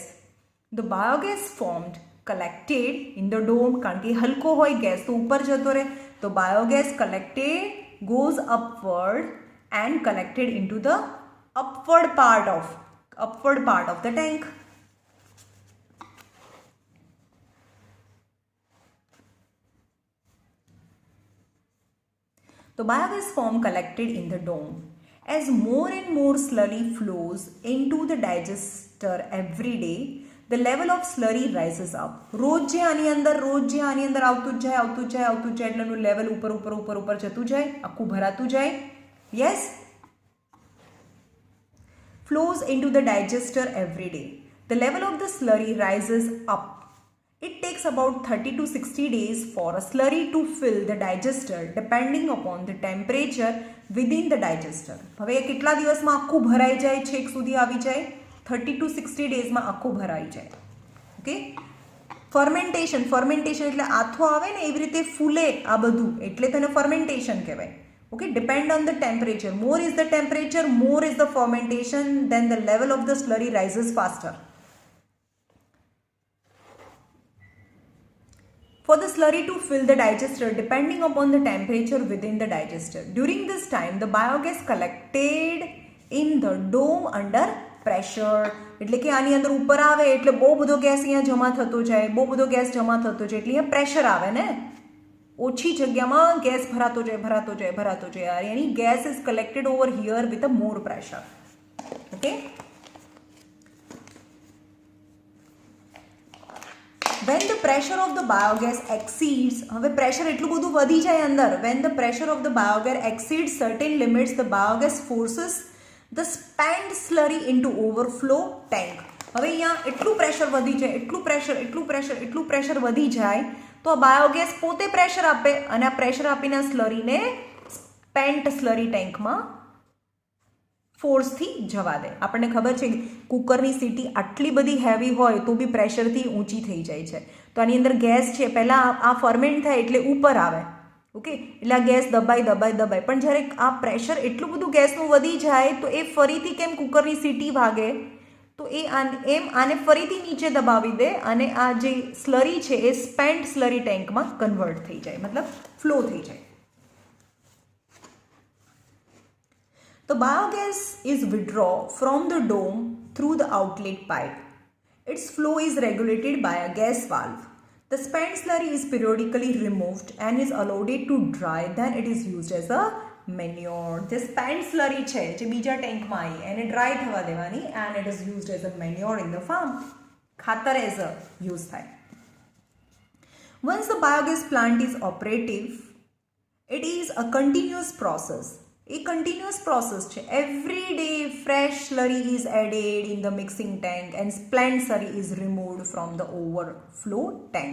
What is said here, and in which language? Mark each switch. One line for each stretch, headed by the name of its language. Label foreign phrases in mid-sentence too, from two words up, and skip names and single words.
English: The biogas formed collected in the dome,
Gujarati: કારણ કે હલકો હોય ગેસ તો ઉપર જતો રહે, તો
English: biogas collected goes upward and collected into the upward part of the tank. The biogas form collected in the dome. As more and more slurry flows into the digester every day, the level of slurry rises up.
Gujarati: રોજ જે આની અંદર આવતું જ જાય એટલે એનું લેવલ ઉપર જતું જાય, આખું ભરાતું જાય. યસ,
English: flows into the digester every day. The level of the slurry rises up. It takes about 30 to 60 days for a slurry to fill the digester depending upon the temperature within the digester.
Gujarati: હવે કેટલા દિવસમાં આખું ભરાઈ જાય, છેક સુધી આવી જાય, 30 to 60 ડેઝમાં આખું ભરાઈ જાય. ઓકે, ફર્મેન્ટેશન એટલે આથો આવે ને એવી રીતે ફૂલે આ બધું, એટલે તેને ફર્મેન્ટેશન કહેવાય.
English: Okay, depend on the temperature. More is the temperature, more is the fermentation, then the level of the slurry rises faster. For the slurry to fill the digester depending upon the temperature within the digester. During this time, the biogas collected in the dome under pressure.
Gujarati: એટલે કે આની અંદર ઉપર આવે એટલે બહુ બધો ગેસ અહીંયા જમા થતો જાય, એટલે અહીંયા પ્રેશર આવે ને, ઓછી જગ્યામાં ગેસ ભરાતો જાય.
English: यानी Gas is collected over here with a more pressure. Okay, when the pressure of the biogas exceeds,
Gujarati: હવે પ્રેશર એટલું બધું વધી જાય અંદર,
English: when the pressure of the biogas exceeds certain limits, the biogas forces the spent slurry into overflow tank.
Gujarati: હવે અહીંયા એટલું પ્રેશર વધી જાય, એટલું પ્રેશર વધી જાય તો આ બાયોગેસ પોતે પ્રેશર આપે અને આ પ્રેશર આપીને સ્લરીને
English: spent slurry
Gujarati: ટેન્કમાં ફોર્સથી જવા દે. આપણને ખબર છે કે કુકરની સીટી આટલી બધી હેવી હોય તો બી પ્રેશરથી ઊંચી થઈ જાય છે. તો આની અંદર ગેસ છે, પહેલાં આ ફર્મેન્ટ થાય એટલે ઉપર આવે, ઓકે, એટલે આ ગેસ દબાય, પણ જ્યારે આ પ્રેશર એટલું બધું ગેસનું વધી જાય તો એ ફરીથી કેમ કુકરની સીટી વાગે, તો એ આને ફરીથી નીચે દબાવી દે અને આ જે સ્લરી છે એ
English: spent slurry
Gujarati: ટેન્કમાં કન્વર્ટ થઈ જાય, મતલબ ફ્લો થઈ જાય.
English: The biogas is withdrawn from the dome through the outlet pipe. Its flow is regulated by a gas valve. The spent slurry is periodically removed and is allowed to dry. Then it is used as a manure. The spent slurry
Gujarati: છે જે બીજા ટેન્કમાં આવી એને ડ્રાય થવા દેવાની
English: and it is used as a manure in the farm. ખાતર as a use થાય. Once the biogas plant is operative, it is a continuous process. A continuous process છે. Every day fresh slurry is added in the mixing tank and spent slurry is removed from the overflow tank.